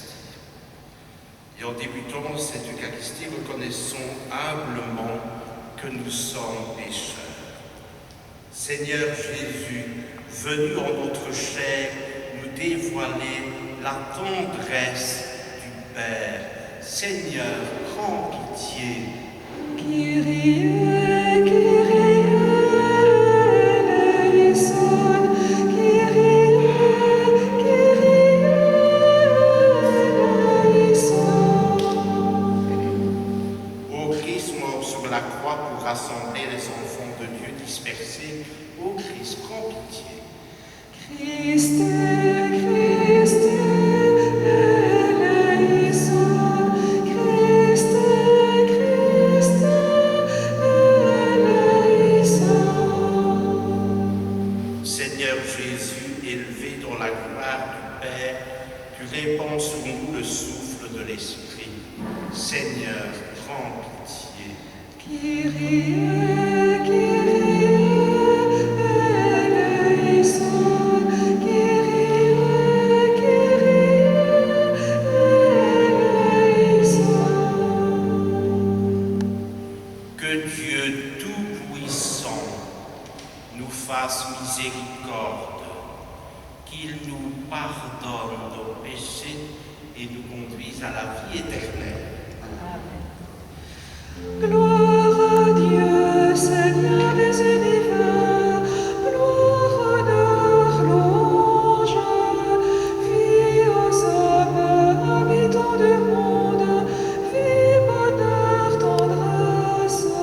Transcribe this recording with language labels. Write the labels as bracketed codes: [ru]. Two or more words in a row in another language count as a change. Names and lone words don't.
[fr] Et en débutant cette Eucharistie, reconnaissons humblement que nous sommes pécheurs. Seigneur Jésus, venu en notre chair, nous dévoiler la tendresse du Père. Seigneur, prends pitié. [el] Κύριε, Κύριε, ελέησον. Κύριε, Κύριε, ελέησον. [fr] Ô Christ mort sur la croix pour rassembler les enfants de Dieu dispersés, ô Christ, prends pitié. [el] Χριστέ, Χριστέ, ελέησον. Χριστέ, Χριστέ, ελέησον. [fr] Seigneur Jésus, élevé dans la gloire du Père, tu répands sur nous le souffle de l'Esprit. Seigneur, prends pitié. [el] Κύριε, Κύριε, ελέησον. Κύριε, Κύριε, ελέησον. [fr] Que Dieu Tout-Puissant nous fasse miséricorde, qu'il nous pardonne nos péchés et nous conduise à la vie éternelle. Gloire à Dieu, Seigneur des univers, gloire, honneur, louange, vie aux hommes, habitants du monde, vie, bonheur, tendresse.